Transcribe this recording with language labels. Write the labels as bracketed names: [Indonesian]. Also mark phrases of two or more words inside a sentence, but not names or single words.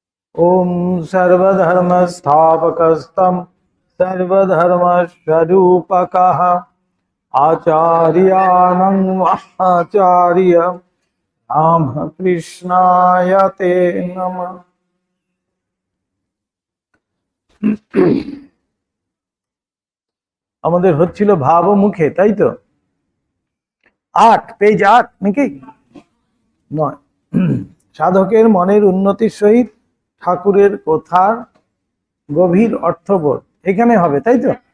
[Sanskrit] ओम सर्वधर्मस्थापकस्तं सर्वधर्मस्वरूपकः आचार्यानं आचार्य रामकृष्णाय ते नमः। [Bangla] আমাদের হচ্ছিল ভাব ও মুখে, তাই তো? ৮ পেজ ৮ নাকি? নয়। সাধকের মনের উন্নতির সহিত ঠাকুরের কথার গভীর অর্থবোধ এখানে হবে, তাই তো?